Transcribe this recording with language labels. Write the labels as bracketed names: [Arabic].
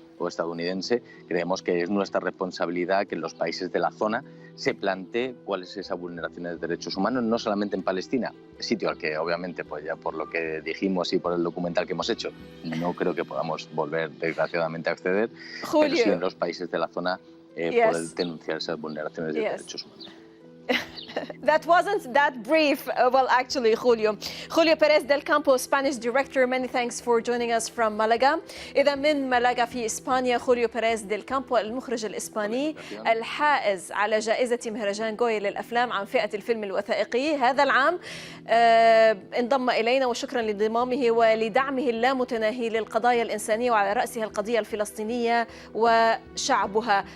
[Spanish] o estadounidense, creemos que es nuestra responsabilidad que en los países de la zona se plantee cuál es esa vulneración de derechos humanos, no solamente en Palestina, sitio al que obviamente, pues ya por lo que dijimos y por el documental que hemos hecho, no creo que podamos volver desgraciadamente a acceder, pero sí en los países de la zona poder denunciar esas vulneraciones de derechos humanos. [English] That wasn't that brief. Well, actually, Julio Pérez del Campo, Spanish director, many thanks for joining us from Malaga. [Arabic] إذا من مالاغا في إسبانيا، خوليو بيريز ديل كامبو المخرج الإسباني الحائز على جائزة مهرجان غويا للأفلام عن فئة الفيلم الوثائقي هذا العام، انضم إلينا، وشكرا لانضمامه ولدعمه اللامتناهي للقضايا الإنسانية وعلى رأسها القضية الفلسطينية وشعبها.